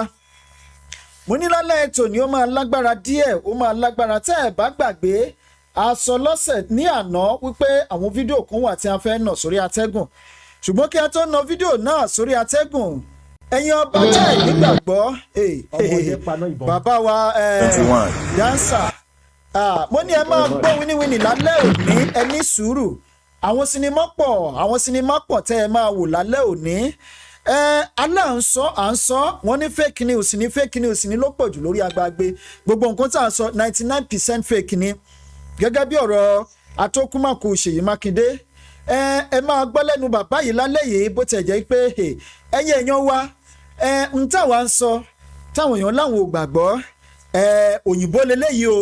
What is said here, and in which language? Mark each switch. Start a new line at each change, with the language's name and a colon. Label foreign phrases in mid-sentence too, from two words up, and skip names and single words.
Yoruba: mo ní lálẹ́ ètò ni ó máa lágbára díẹ̀ ó máa lágbára tẹ́ ẹ bá gbàgbé a sọ lọ́sẹ̀ ní àná wípé àwọn fídíò kan wà tí a fẹ́ nà sórí atẹ́gùn ṣùgbọ́n kí a tó na fídíò náà sórí atẹ́gùn ẹ̀yin ọba jẹ́ ìgbàgbọ́ bàbá wa dáńsà mo ní ẹ máa gbọ́ wíníwíní lálẹ́ òní ẹ ní sùúrù àwọn sinimá pọ̀ tẹ́ ẹ máa wò lálẹ́ òní aláǹsọ à ń sọ wọn ní
English: fake news
Yoruba: ní
English: fake news
Yoruba: ní ló pọ̀jù lórí agbágbé gbogbo nǹkan tá à ń sọ 99% fake ni gẹ́gẹ́ bí ọ̀rọ̀ atókùnmákù Ṣèyí Mákindé ẹ máa gbọ́ lẹ́nu bàbá yìí lálẹ́ yìí bó tẹ̀ jẹ́ pé ẹ̀yin èèyàn wa ń táwa ń sọ táwọn èèyàn láwọn ò gbàgbọ́ òyìnbó leléyìí o